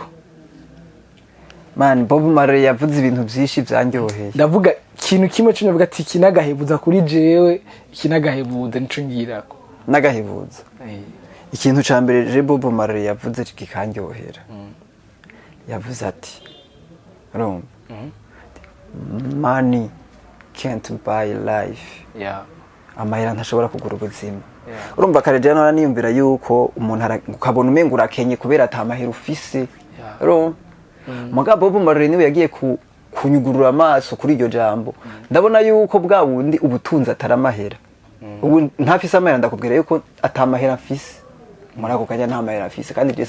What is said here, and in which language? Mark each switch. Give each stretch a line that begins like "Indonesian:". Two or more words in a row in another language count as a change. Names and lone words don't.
Rundi: man Bob Marley yavuze ibintu byinshi byanjyoheye ndavuga ikintu kimwe cyo navuga ati kinagahebuza kuri jewe kinagahebuza nico ngirako nagahebuza ikintu ca mbere je Bob Marley yavuze kikanjyohera yavuze ati Rome
English: money can't buy life
Rundi: amahera ntashobora kugura ubuzima urumva kare je nora niyumvira yuko umuntu ukabona umenga urakenye kubera atamahera ufise Rome mugabo Bob Marley niwe yagiye kunyugurura amaso kuri iryo jambo ndabona yuko bwa wundi ubutunzi ataramahera ubu ntafise amahera ndakubwira yuko atamahera afise muri ako kanya nta mahera afise kandi je